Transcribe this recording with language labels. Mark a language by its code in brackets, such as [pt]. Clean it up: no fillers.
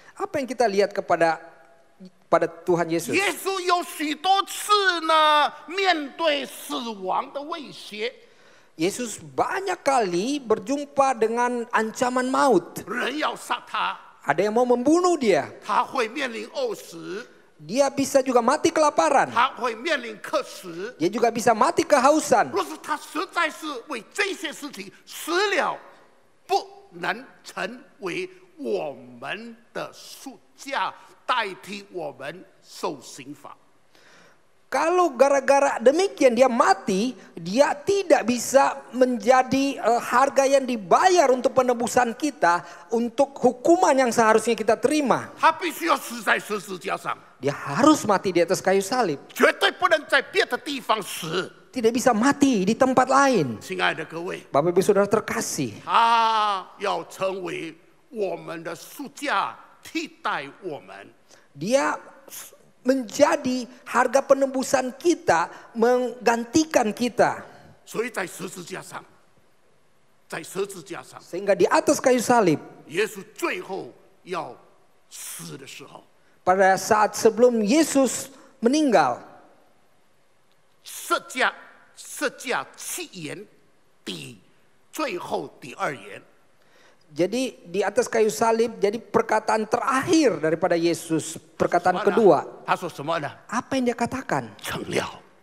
[id] apa yang kita lihat pada Tuhan Yesus? [zh] 耶稣有许多次呢，面对死亡的威胁， [id] Yesus banyak kali berjumpa dengan ancaman maut. [zh] 人要杀他， [id] Ada yang mau membunuh dia. [zh] 他会面临饿死， [id] Dia bisa juga mati kelaparan. [zh] 他会面临渴死。 [id] Dia juga bisa mati kehausan. [zh] 若是他实在是为这些事情死了，不能成为我们的赎价，代替我们受刑罚。 [id] Kalau gara-gara demikian dia mati, dia tidak bisa menjadi harga yang dibayar untuk penebusan kita, untuk hukuman yang seharusnya kita terima. [zh] 他必须要死在十字架上， [id] Dia harus mati di atas kayu salib. [zh] 绝对不能在别的地方死。 [id] Tidak bisa mati di tempat lain. [zh] 亲爱的各位， [id] Bapak Ibu Saudara terkasih, [zh] 他要成为我们的赎价，替代我们。 [id] dia menjadi harga penebusan kita, menggantikan kita. [zh] 所以在十字架上，在十字架上， [id] Sehingga di atas kayu salib, [zh] 耶稣最后要死的时候， [id] pada saat sebelum Yesus meninggal, [zh] 设价七言底，最后第二言， [id] Jadi di atas kayu salib, jadi perkataan terakhir daripada Yesus, perkataan kedua. [zh] 他说什么呢？ [id] Apa yang dia katakan? [zh] 成了，